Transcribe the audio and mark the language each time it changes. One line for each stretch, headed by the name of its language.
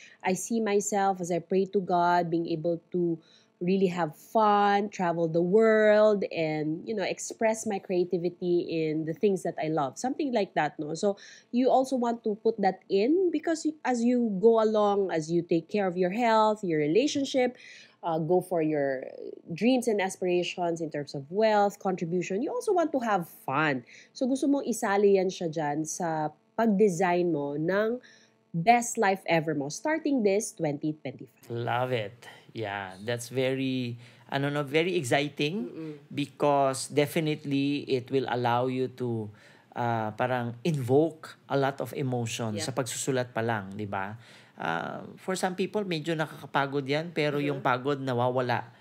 English: I see myself as I pray to God being able to really have fun, travel the world, and express my creativity in the things that I love. Something like that, no? So you also want to put that in because as you go along, as you take care of your health, your relationship, go for your dreams and aspirations in terms of wealth, contribution, you also want to have fun.
Filipino: So gusto mong isali yan siya dyan sa pag-design mo ng
English: best life ever
Filipino: mo
English: starting this 2025. Love it. Yeah, that's very very exciting because definitely it will allow you to parang invoke a lot of emotion Yeah.
Filipino: sa pagsusulat pa lang, di ba?
English: For some people,
Filipino: medyo nakakapagod yan, pero yung pagod nawawala.